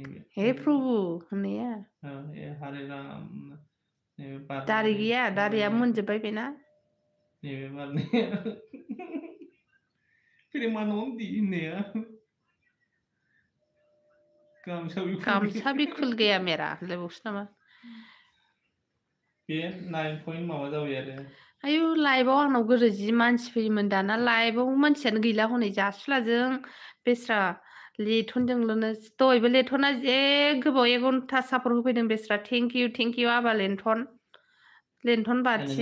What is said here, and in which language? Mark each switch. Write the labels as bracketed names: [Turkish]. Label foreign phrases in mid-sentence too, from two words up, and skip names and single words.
[Hindi] हे प्रभु [Bodo] होननाया [Hindi] हरे राम [Bodo] दारि गैया दारिया मोनजोब्बाय बेना नैबे बारनाया प्रेमानन्दी होननाया गामसा [Hindi] भी खुल गया मेरा [Bodo] होनलायबावसो नामा बे 9 पइन्ट माबा जाबाय आरो आयु लाइभआव आंनाव गोदो जि मानसि फैयोमोन दाना लाइभआव मानसियानो गैला हनै जासुलाजों बेस्रा लेथनजोंल'नो दहायबो लेथना जे गोबाव 1 घन्टा सापर्ट होफैदों बेस्रा [English] thank you [Bodo] आबा लेन्थन बाथि